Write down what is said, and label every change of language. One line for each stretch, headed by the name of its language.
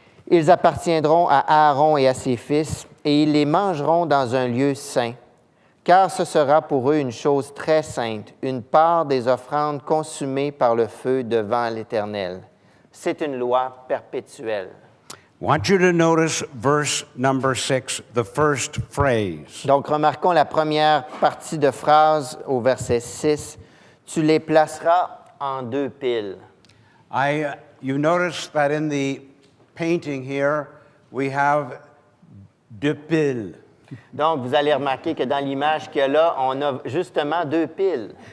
French: Ils appartiendront à Aaron et à ses fils, et ils les mangeront dans un lieu saint, car ce sera pour eux une chose très sainte, une part des offrandes consumées par le feu devant l'Éternel. C'est une loi perpétuelle.
English: Want you to notice verse number 6, the first phrase.
French: Donc, remarquons la première partie de phrase au verset 6. Tu les placeras en 2 piles.
English: You notice that in the painting here, we have
French: deux piles. Donc, vous allez remarquer que dans l'image qu'il y a là, on a justement 2 piles.